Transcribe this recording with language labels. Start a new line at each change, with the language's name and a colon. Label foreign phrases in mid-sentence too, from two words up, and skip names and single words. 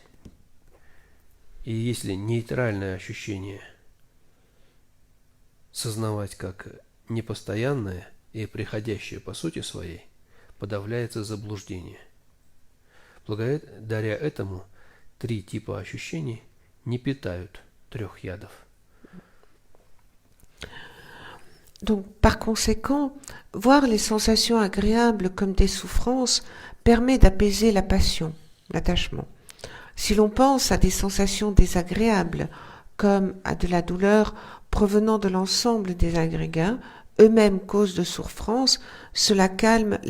Russian: И если нейтральное ощущение сознавать как непостоянное и приходящее по сути своей, подавляется заблуждение. Благодаря этому 3 типа ощущений не питают 3 ядов.
French: Donc, par conséquent, voir les sensations agréables comme des souffrances permet d'apaiser la passion, l'attachement. Si l'on pense à des sensations désagréables comme à de la douleur provenant de l'ensemble des agrégats, eux-mêmes cause de souffrance, cela calme l'aversion.